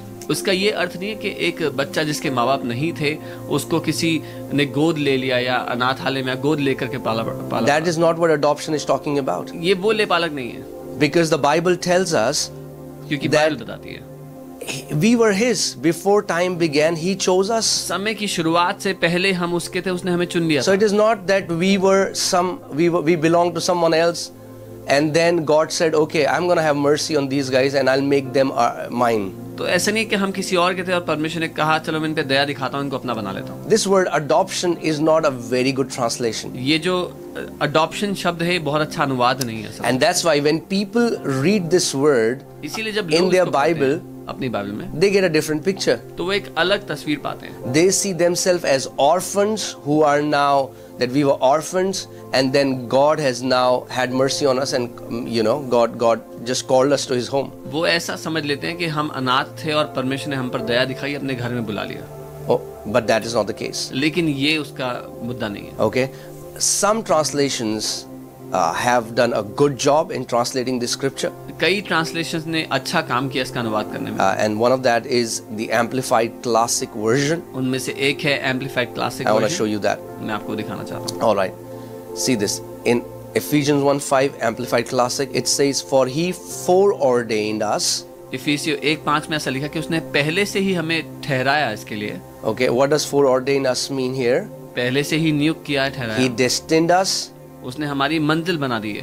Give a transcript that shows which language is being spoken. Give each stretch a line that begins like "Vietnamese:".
Hindi: उसका ये अर्थ नहीं है कि एक बच्चा जिसके माँ बाप नहीं थे उसको किसी ने गोद ले लिया या अनाथालय में गोद लेकर के पाला।
English: That is not what adoption is talking about.
Hindi: ये वो लेपालक नहीं है।
English: Because the Bible tells us
Hindi: क्योंकि बाइबल बताती है
English: we were his before time began. He chose us.
Hindi: समय की शुरुआत से पहले हम उसके थे, उसने हमें चुन लिया।
English: So it is not that we belong to someone else, and then God said, okay, I'm going to have mercy on these guys and I'll make them mine.
Hindi: तो ऐसा नहीं कि हम किसी और के थे और परमेश्वर ने कहा चलो मैं इन पे दया दिखाता हूँ, इनको अपना बना लेता हूँ।
English: This word adoption is not a very good translation.
Hindi: ये जो adoption शब्द है बहुत अच्छा अनुवाद नहीं है।
English: And that's why when people read this word
Hindi: इसीलिए जब
English: in
Hindi: लोग
English: their
Hindi: इसको पढ़ते
English: Bible,
Hindi: हैं, अपनी बाइबल में,
English: they get a different picture.
Hindi: तो वो एक अलग तस्वीर पाते हैं।
English: They see themselves as orphans who are now, that we were orphans, and then God has now had mercy on us, and God just called us to his home.
Hindi: वो ऐसा समझ लेते हैं कि हम अनाथ थे और परमेश्वर ने हम पर दया दिखाई, अपने घर में बुला लिया।
English: Oh, but that is not the case.
Hindi: लेकिन ये उसका मुद्दा नहीं है।
English: Okay, some translations have done a good job in translating this scripture.
Hindi: कई ट्रांसलेशंस ने अच्छा काम किया इसका अनुवाद करने में।
English: And one of that is the Amplified Classic Version.
Hindi: उनमें से एक है amplified classic
English: I want to show
Hindi: version.
English: you that.
Hindi: मैं आपको दिखाना चाहता हूँ।
English: All right, see this in Ephesians 1:5 Amplified Classic. It says, "For he foreordained us."
Hindi: इफिसियों 1:5 में ऐसा लिखा कि उसने पहले से ही हमें ठहराया इसके लिए।
English: Okay, what does foreordained us mean here?
Hindi: पहले से ही नियुक्त किया है,
English: He
Hindi: ठहराया।
English: destined us,
Hindi: उसने हमारी मंजिल बना दी है,